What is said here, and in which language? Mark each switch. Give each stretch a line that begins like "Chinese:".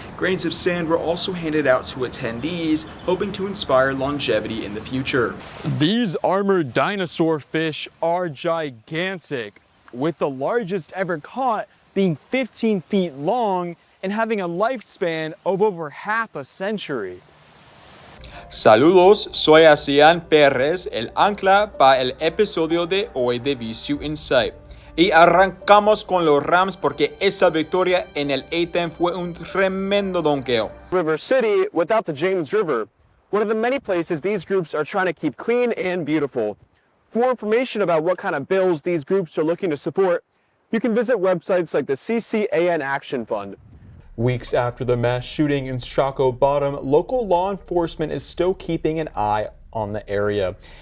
English: Grains of sand were also handed out to attendees, hoping to inspire longevity in the future. These armored dinosaur fish are gigantic, with the largest ever caught being 15 feet long and having a lifespan of over half a century.
Spanish: Saludos, soy Jacián Perez, el ancla para el episodio de hoy de VCU Insight. Y arrancamos con los Rams porque esa victoria en el A-10 fue un tremendo donqueo.
English: River City without the James River, one of the many places these groups are trying to keep clean and beautiful. For more information about what kind of bills these groups are looking to support, you can visit websites like the CCAN Action Fund. Weeks after the mass shooting in Shockoe Bottom, local law enforcement is still keeping an eye on the area.